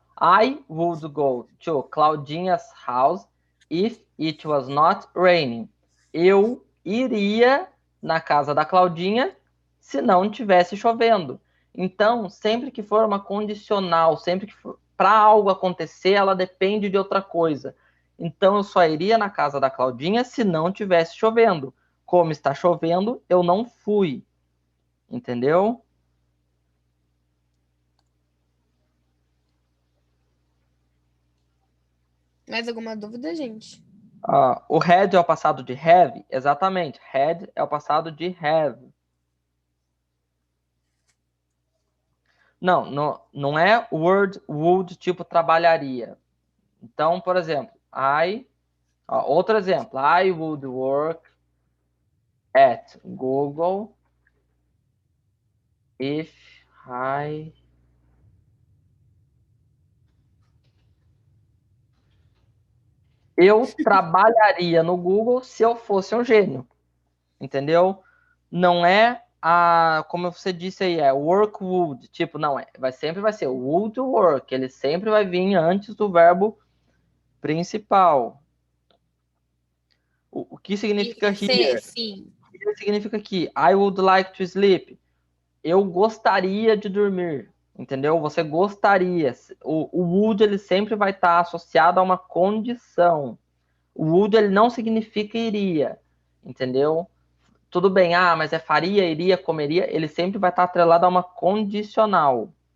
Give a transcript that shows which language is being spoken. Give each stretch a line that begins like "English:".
English: I would go to Claudinha's house if it was not raining.
Portuguese: Eu iria na casa da Claudinha se não tivesse chovendo. Então, sempre que for uma condicional, sempre que for para algo acontecer, ela depende de outra coisa. Então, eu só iria na casa da Claudinha se não tivesse chovendo. Como está chovendo, eu não fui. Entendeu? Mais alguma dúvida, gente? O had é o passado de have? Exatamente. Had é o passado de have. Não, não é word, would, tipo trabalharia. Então, por exemplo, outro exemplo.
English: I would work at Google if I...
Portuguese: Eu trabalharia no Google se eu fosse um gênio. Entendeu? Não é como você disse aí, é work would, tipo, não é, sempre vai ser would work, ele sempre vai vir antes do verbo principal. O que significa here? Sim.
English: Here
Portuguese: significa que
English: I would like to sleep.
Portuguese: Eu gostaria de dormir, entendeu? Você gostaria. O would ele sempre vai estar associado a uma condição. O would ele não significa iria, entendeu? Tudo bem, mas é faria, iria, comeria, ele sempre vai estar atrelado a uma condicional.